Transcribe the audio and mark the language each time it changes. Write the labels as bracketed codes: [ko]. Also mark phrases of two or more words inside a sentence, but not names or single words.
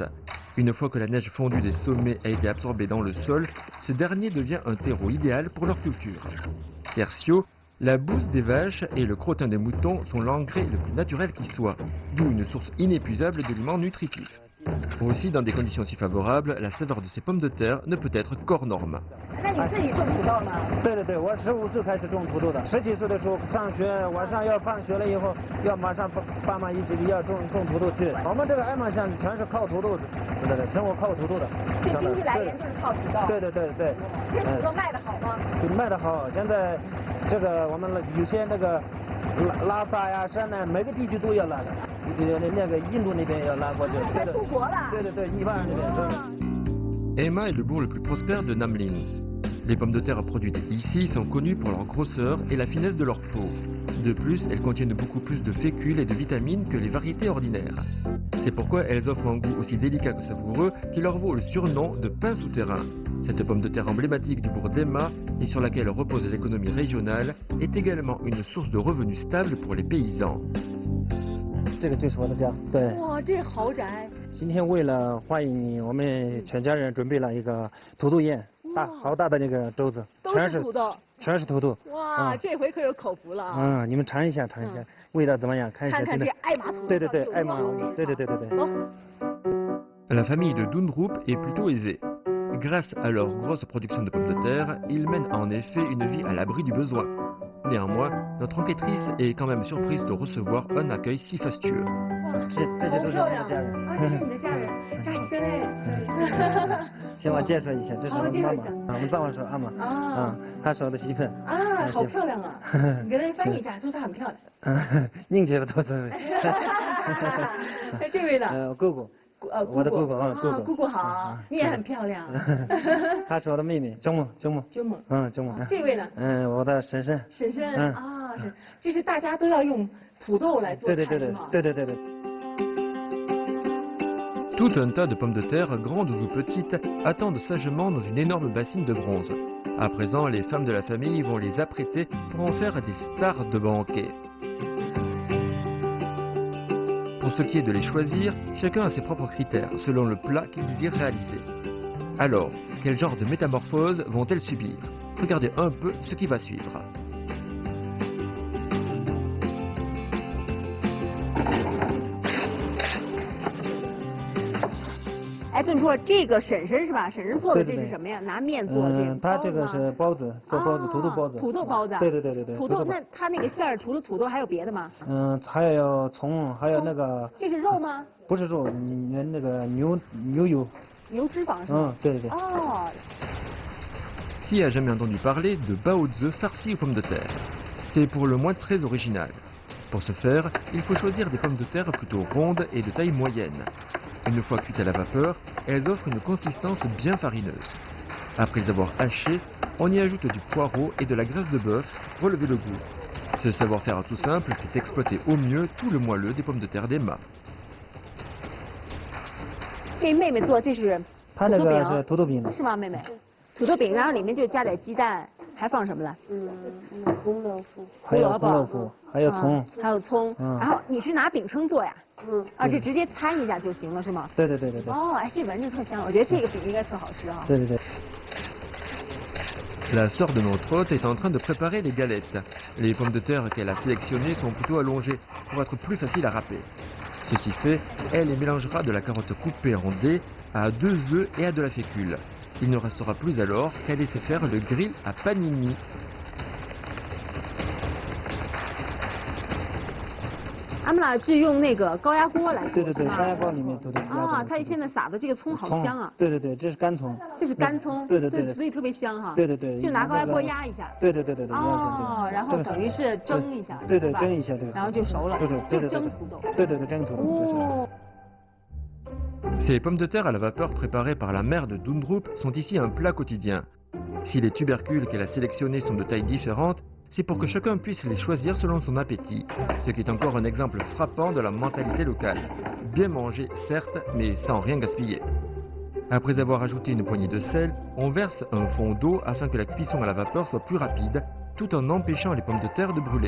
[fr] Une fois que la neige fondue des sommets a été absorbée dans le sol, ce dernier devient un terreau idéal pour leur culture. Tertio, la bouse des vaches et le crottin des moutons sont l'engrais le plus naturel qui soit, d'où une source inépuisable d'aliments nutritifs. Aussi, dans des conditions si favorables, la saveur de ces pommes de terre ne peut être qu'hors norme. [zh] 那你自己种土豆吗？对，我15岁开始种土豆的，17岁的时候上学，晚上要放学了以后，要马上爸妈一起要种土豆去。我们这个爱马乡全是靠土豆的，对，全国靠土豆的。这经济来源就是靠土豆。对。这土豆卖得好吗？就卖得好，现在这个我们有些那个拉萨呀、山南每个地区都要拉的，那个印度那边要拉过去。还出国了？对，一半那边。 [fr] Ema est le bourg le plus prospère de Namlin. Les pommes de terre produites ici sont connues pour leur grosseur et la finesse de leur peau. De plus, elles contiennent beaucoup plus de fécule et de vitamines que les variétés ordinaires. C'est pourquoi elles offrent un goût aussi délicat que savoureux qui leur vaut le surnom de pain souterrain. Cette pomme de terre emblématique du bourg d'Ema et sur laquelle repose l'économie régionale est également une source de revenus stable pour les paysans. [zh] 这个就是我的家，对。哇，这豪宅。今天为了欢迎你，我们全家人准备了一个土豆宴，好大的那个粥子，都是土豆，全是土豆。哇，这回可有口福了啊！你们尝一下，味道怎么样？看一下。看看这爱马土豆。对，爱马，对。走。 [fr] La famille de Dundrup est plutôt aisée. Grâce à leur grosse production de pommes de terre, ils mènent en effet une vie à l'abri du besoin. Néanmoins, notre enquêtrice est quand même surprise de recevoir un accueil si fastueux. [zh] 这些都是我的家人。这是你的家人，扎西德嘞。先我介绍一下，这是我妈妈，我们藏话说阿玛，她是我的媳妇。好漂亮啊！你跟她翻译一下，说她很漂亮。您觉得多真美。这位呢？姑姑。我的姑姑，姑姑好，你也很漂亮。她是我的妹妹，周梦。周梦。这位呢？我的婶婶。婶婶啊，这是大家都要用土豆来做菜是吗？对。 [fr] Tout un tas de pommes de terre, grandes ou petites, attendent sagement dans une énorme bassine de bronze. À présent, les femmes de la famille vont les apprêter pour en faire des stars de banquet. Pour ce qui est de les choisir, chacun a ses propres critères, selon le plat qu'il désire réaliser. Alors, quel genre de métamorphose vont-elles subir? Regardez un peu ce qui va suivre. [zh] 哎，炖出这个婶婶是吧？婶婶做的这是什么呀？拿面做这个。她这个是包子，做包子，土豆包子。土豆包子。对。土豆，那它那个馅儿除了土豆还有别的吗？还有葱，还有那个。这是肉吗？不是肉，那个牛油。牛脂肪是吗？对。哦。 [fr] Qui a jamais entendu parler de baozi farci aux pommes de terre? C'est pour le moins très original. Pour ce faire, il faut choisir des pommes de terre plutôt rondes et de taille moyenne. Une fois cuites à la vapeur, elles offrent une consistance bien farineuse. Après les avoir hachées, on y ajoute du poireau et de la graisse de bœuf pour relever le goût. Ce savoir-faire tout simple, c'est exploiter au mieux tout le moelleux des pommes de terre d'Ema. [zh] 这妹妹做这是她那个是土豆饼，是吗，妹妹？土豆饼，然后里面就加点鸡蛋，还放什么了？红萝卜，还有葱，然后你是拿饼铛做呀？这直接掺一下就行了是吗？对。哦，哎，这闻着特香，我觉得这个饼应该特好吃哈。对。 [fr] La sœur de notre hôte est en train de préparer les galettes. Les pommes de terre qu'elle a sélectionnées sont plutôt allongées pour être plus faciles à râper. Ceci fait, elle y mélangera de la carotte coupée en dés à 2 œufs et à de la fécule. Il ne restera plus alors qu'à laisser faire le grill à panini. [zh] 俺们俩是用那个高压锅来做，对，高压锅里面啊，它现在撒的这个葱好香啊。对，这是干葱。这是干葱。对，所以特别香哈。对。就拿高压锅压一下。对。哦，然后等于是蒸一下。对，蒸一下对。然后就熟了。对，就蒸土豆。对，蒸土豆。 [fr] Ces pommes de terre à la vapeur préparées par la mère de Dundrup sont ici un plat quotidien. Si les tubercules qu'elle a sélectionnés sont de tailles différentes, c'est pour que chacun puisse les choisir selon son appétit, ce qui est encore un exemple frappant de la mentalité locale. Bien manger, certes, mais sans rien gaspiller. Après avoir ajouté une poignée de sel, on verse un fond d'eau afin que la cuisson à la vapeur soit plus rapide, tout en empêchant les pommes de terre de brûler.